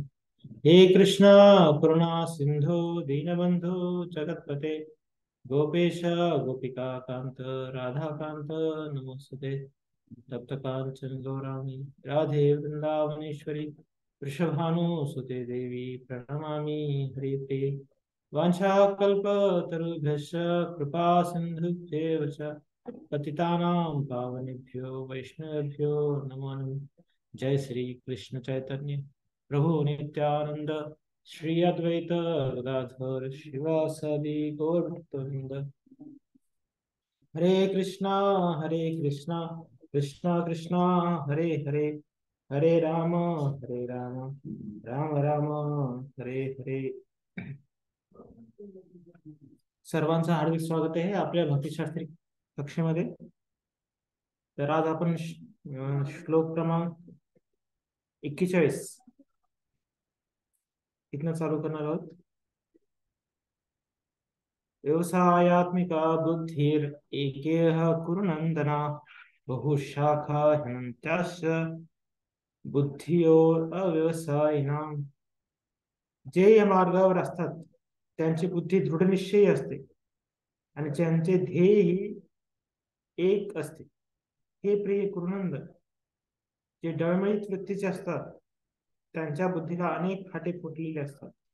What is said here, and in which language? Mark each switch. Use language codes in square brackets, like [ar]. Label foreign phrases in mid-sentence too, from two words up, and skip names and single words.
[sa] हे कृष्ण करुणा सिंधु दीनबंधु जगतपते गोपेश गोपिका कांत राधा कांत नमोस्तुते तप्त कांचन गौरांगी राधे वृंदावनेश्वरी वृषभानुसुते देवी प्रणमामि हरिप्रिये वाञ्छाकल्पतरुभ्यश्च कृपा सिन्धुभ्येव च पतितानां पावनेभ्यो वैष्णवेभ्यो नमो नमः। जय श्री कृष्ण चैतन्य प्रभु नित्यानंद श्री अद्वैत गदाधर शिवासादि गौरभक्तवृंद हरे कृष्णा कृष्णा कृष्णा हरे हरे हरे राम राम राम हरे हरे। [mr] सर्वांचं हार्दिक स्वागत आहे आपल्या भक्तिशास्त्री कक्षेमध्ये। तर आज आपण श्लोक क्रमांक 41 इथनं चालू करणार आहोत। [sa] व्यवसायात्मिका बुद्धिर एकेह कुरुनंदना बहुशाखा ह्यनंत्याश्च बुद्धियो अव्यवसायिनाम। [mr] जे या मार्गावर असतात त्यांची बुद्धी दृढनिश्चयी असते आणि त्यांचे ध्येयही एक असते। हे प्रिय कुरुनंद, जे डळमळीत वृत्तीचे असतात त्यांच्या बुद्धीला अनेक फाटे फुटलेले असतात।